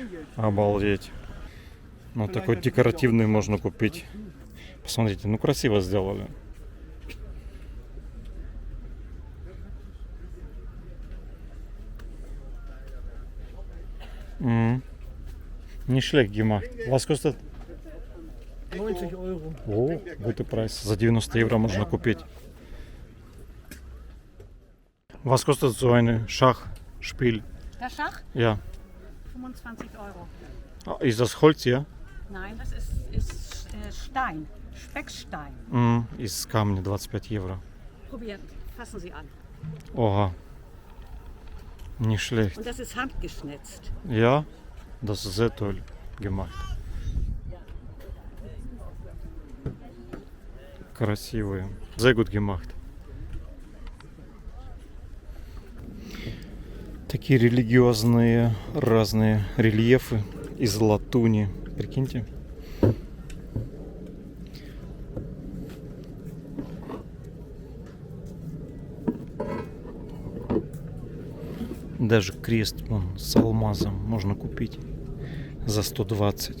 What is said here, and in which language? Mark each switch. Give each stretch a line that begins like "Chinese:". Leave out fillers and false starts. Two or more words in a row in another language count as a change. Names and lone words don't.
Russian: Обалдеть. Ну, такой декоративный можно купить. Посмотрите, ну красиво сделали.
German: Не schlecht gemacht. Was kostet? 90 Euro.
Russian: О, вот и прайс. За 90 евро можно купить.
German: Was kostet so eine Schachspiel? Der Schach? Ja. 25 Euro. Ist das Holz, ja? Nein, das ist Stein. Speckstein.
Russian: Из камня 25 евро.
German: Probieren. Fassen Sie an.
Russian: Ого. Не schlecht.
German: Und das ist handgeschnitzt. Ja, das ist sehr toll gemacht. Красивые. Sehr gut gemacht.
Russian: Такие религиозные разные рельефы из латуни. Прикиньте. Даже крест вон, с алмазом можно купить за 120.